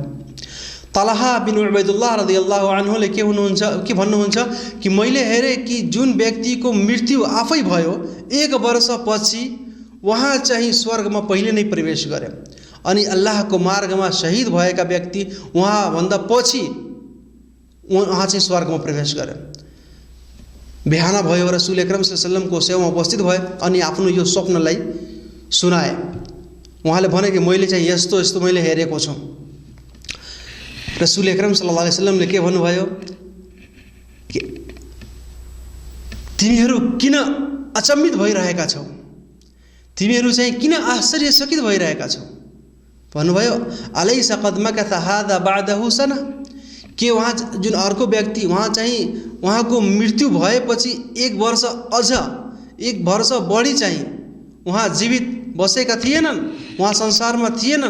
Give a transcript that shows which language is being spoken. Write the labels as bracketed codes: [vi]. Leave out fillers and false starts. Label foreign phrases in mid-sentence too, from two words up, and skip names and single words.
[ne] तलहा बिन उबैदुल्लाह [ar] رضي الله عنه [ne] के भन्नुहुन्छ कि मैले हेरेँ कि जुन व्यक्तिको मृत्यु आफै भयो 1 वर्षपछि उहाँ चाहिँ स्वर्गमा पहिले नै प्रवेश गरे अनि अल्लाहको मार्गमा शहीद भएका व्यक्ति उहाँभन्दा पछि उहाँ चाहिँ स्वर्गमा प्रवेश गरे। बिहान भयो, [ar] رسول أكرم صلى الله عليه وسلم [ne] सेवामा उपस्थित भए अनि आफ्नो यो स्वप्नलाई सुनाए। उहाँले भने कि मैले चाहिँ यस्तो यस्तो मैले हेरेको छु। [ar] رسول أكرم صلى الله عليه وسلم [ne] के भन्नुभयो कि तिमीहरू किन अचम्मित भइरहेका छौ, तिमीहरू चाहिँ किन आश्चर्यचकित भइरहेका छौ? भन्नुभयो [ar] أليس قد مكث هذا بعده سنة, [ne] के वहाँ जुन अर्को व्यक्ति वहाँ चाहिँ उहाँको मृत्यु भएपछि 1 वर्ष अझ 1 वर्ष बढी चाहिँ उहाँ जीवित बसेका थिएनन्, उहाँ संसारमा थिएनन्।